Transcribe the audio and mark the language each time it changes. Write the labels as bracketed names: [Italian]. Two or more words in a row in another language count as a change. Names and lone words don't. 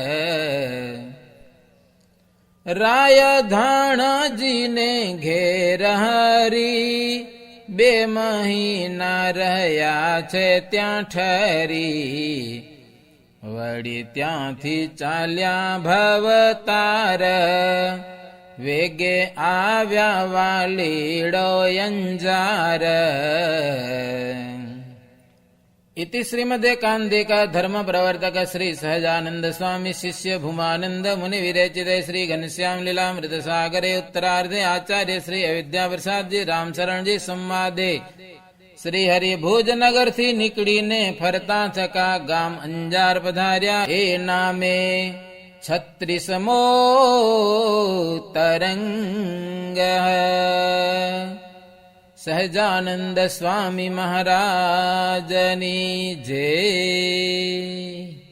[Gujarati] રાયધાણજીને ઘેર હરી, 2 મહિના રહ્યા છે ત્યાં ઠરી. વળી ત્યાંથી ચાલ્યા ભવતાર, વેગે આવ્યા વાલીડો અંજાર. [Sanskrit] इति श्रीमदे कांदिका धर्म प्रवर्तक श्री सहजानंद स्वामी शिष्य भूमानंद मुनि विरचिते श्री घनश्याम लीलामृत सागरे उत्तरार्धे आचार्य श्री अविद्या प्रसाद जी रामशरण जी संवादे [Gujarati] શ્રી હરિભુજ નગર થી નીકળીને ફરતા થકા ગામ અંજાર પધાર્યા. એ નામે 36મો તરંગ સહજાનંદ સ્વામી મહારાજની જય.